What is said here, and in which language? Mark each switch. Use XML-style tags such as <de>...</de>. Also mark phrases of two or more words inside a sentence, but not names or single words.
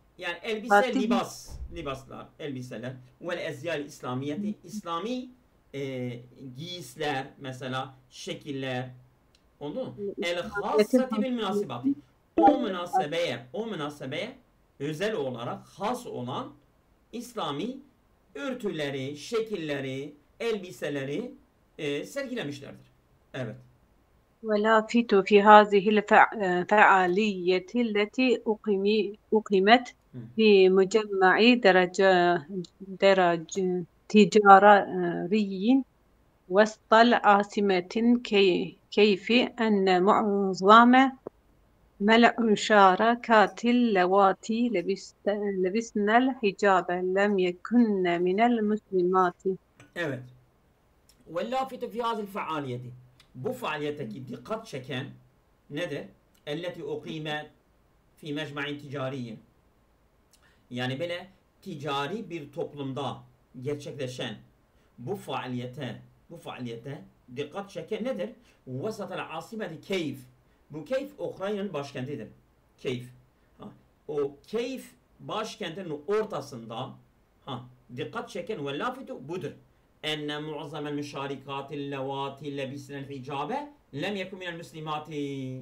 <tr>yani elbise libaslar, elbiseler ve</tr> <ar>الأزياء الإسلامية</ar> <tr>İslami giysiler mesela şekiller oldu mu?</tr> <ar>الخاصة بالمناسبة</ar> <tr>o münasebeye özel olarak has olan İslami örtüleri, şekilleri, elbiseleri sergilemişlerdir. Evet.</tr> <ar>ولافت في هذه الفعالية التي أقيمت في مجمع درج تجاري وسط العاصمة كيف أن معظم الشاركات اللواتي لبسن الحجاب لم يكن من المسلمات.</ar> <tr>Evet.</tr> <ar>وَاللَّافِتُ فِي هَذِهِ الْفَعَالِيَةِ</ar> <tr>Bu faaliyetteki dikkat çeken nedir?</tr> <ar>اَلَّتِ اُقِيمَ فِي مَجْمَعٍ تِجَارِيٍ</ar> <tr>Yani böyle ticari bir toplumda gerçekleşen bu faaliyete dikkat çeken nedir?</tr> <ar>وَسَطَ الْعَاصِمَةِ Keyf.</ar> <tr>Bu Keyf Ukrayna'nın başkentidir. Keyf. O Keyf başkentinin ortasında dikkat çeken ve lafitu budur.</tr> <ar>أن معظم المشاركات اللواتي لبسن الحجاب لم يكن من المسلمات.</ar>